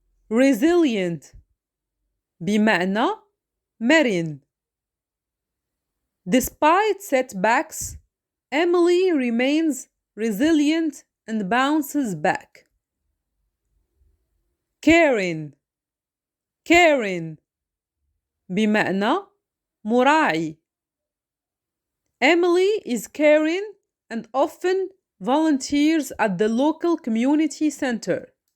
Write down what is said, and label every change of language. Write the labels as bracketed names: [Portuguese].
[Arabic] resilient بمعنى مرن. [English] Despite setbacks, Emily remains resilient and bounces back. [Arabic] caring بمعنى مراعي. [English] Emily is caring and often volunteers at the local community center.